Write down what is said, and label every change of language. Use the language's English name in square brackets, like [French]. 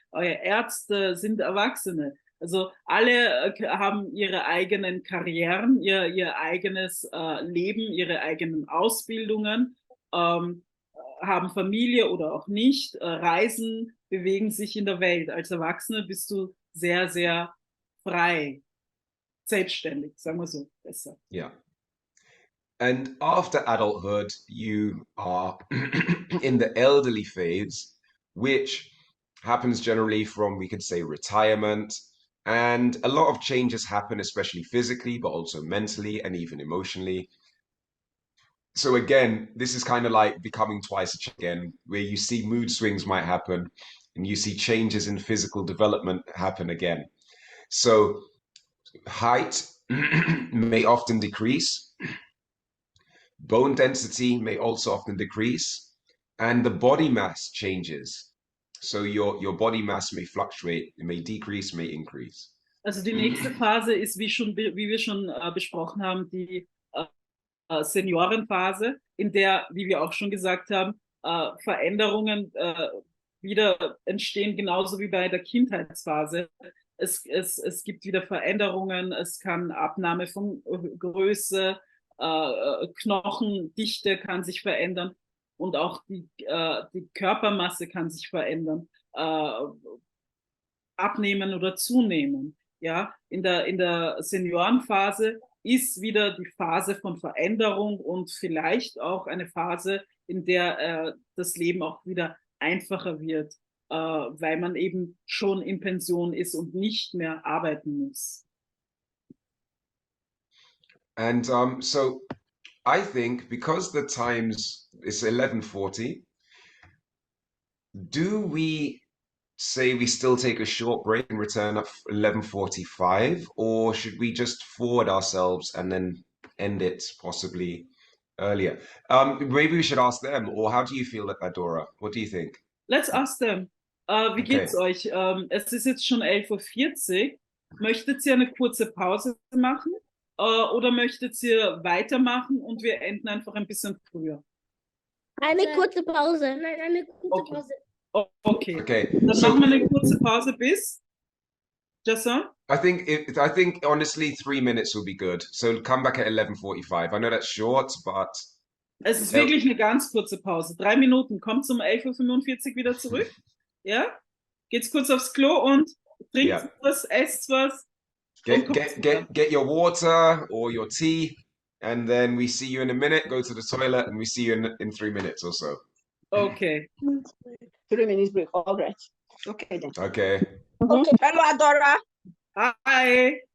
[German] Eure Ärzte sind Erwachsene. Also alle haben ihre eigenen Karrieren, ihr eigenes Leben, ihre eigenen Ausbildungen, haben Familie oder auch nicht, reisen, bewegen sich in der Welt. Als Erwachsene bist du sehr, sehr frei, selbstständig, sagen wir so besser. [English] Yeah. And after adulthood, you are in the elderly phase, which happens generally from, we could say, retirement. And a lot of changes happen, especially physically, but also mentally and even emotionally. So again, this is kind of like becoming twice again, where you see mood swings might happen and you see changes in physical development happen again. So height may often decrease, bone density may also often decrease, and the body mass changes. So your body mass may fluctuate, it may decrease, may increase. [German] Also die nächste Phase ist, wie wir schon besprochen haben, die Seniorenphase, in der, wie wir auch schon gesagt haben, Veränderungen wieder entstehen, genauso wie bei der Kindheitsphase. Es gibt wieder Veränderungen, es kann Abnahme von Größe, Knochendichte kann sich verändern und auch die Körpermasse kann sich verändern, abnehmen oder zunehmen. Ja, in der Seniorenphase ist wieder die Phase von Veränderung und vielleicht auch eine Phase, in der das Leben auch wieder einfacher wird, weil man eben schon in Pension ist und nicht mehr arbeiten muss. [English] And so I think because the times it's 11:40, do we say we still take a short break and return at 11:45, or should we just forward ourselves and then end it possibly earlier? Maybe we should ask them, or how do you feel, Adora? What do you think? Let's ask them. [German] Wie geht's euch? Es ist jetzt schon 11:40 Uhr. Möchtet ihr eine kurze Pause machen? Oder möchtet ihr weitermachen und wir enden einfach ein bisschen früher? Eine kurze Pause. Nein, eine kurze Pause. Okay. Okay. Dann machen wir eine kurze Pause bis. Jason? [English] I think honestly 3 minutes will be good. So come back at 11:45. I know that's short, but [German] Es ist wirklich eine ganz kurze Pause. 3 Minuten. Kommt um 11:45 Uhr wieder zurück. Ja? Geht's kurz aufs Klo und trinkt was, esst was. [English] Get your water or your tea, and then we see you in a minute. Go to the toilet, and we see you in 3 minutes or so. Okay. 3 minutes break. All right. Okay then. Okay. Okay. Hello, Adora. Hi.